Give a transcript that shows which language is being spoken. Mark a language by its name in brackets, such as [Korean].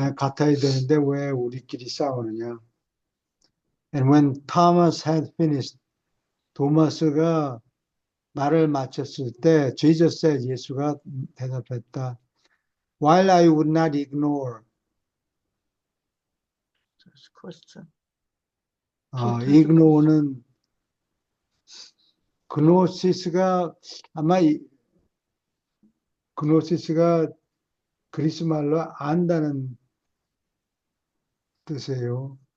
[Korean] 네, 같아야 되는데 왜 우리끼리 싸우느냐? [English] And when Thomas had finished, [Korean] 도마스가 말을 마쳤을 때, [English] Jesus said, [Korean] 예수가 대답했다. [English] While I would not ignore, question. [Korean] ignore는 그노시스가 아마 그노시스가 그리스 말로 안다는 뜻이에요.